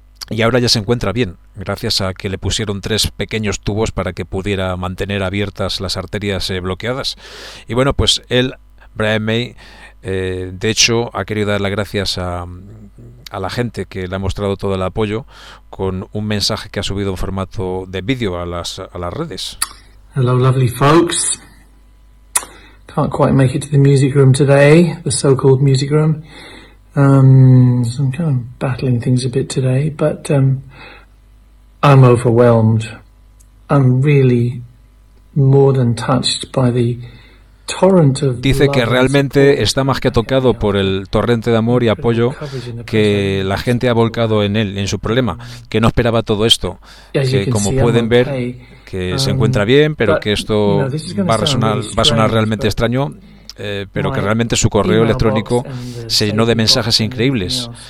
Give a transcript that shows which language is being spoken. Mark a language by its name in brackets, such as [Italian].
[Spanish] Y ahora ya se encuentra bien, gracias a que le pusieron tres pequeños tubos para que pudiera mantener abiertas las arterias bloqueadas. Y bueno, pues él, Brian May, de hecho ha querido dar las gracias a la gente que le ha mostrado todo el apoyo con un mensaje que ha subido en formato de vídeo a las redes. [English] Hello, lovely folks. Can't quite make it to the music room today, the so-called music room. So I'm kind of battling things a bit today, but I'm overwhelmed. I'm really more than touched by the torrent of. [Spanish] Dice que realmente está más que tocado por el torrente de amor y apoyo que la gente ha volcado en él, en su problema, que no esperaba todo esto, que como pueden ver, que se encuentra bien, pero que esto va a sonar realmente extraño. Pero que realmente su correo electrónico se llenó de mensajes increíbles.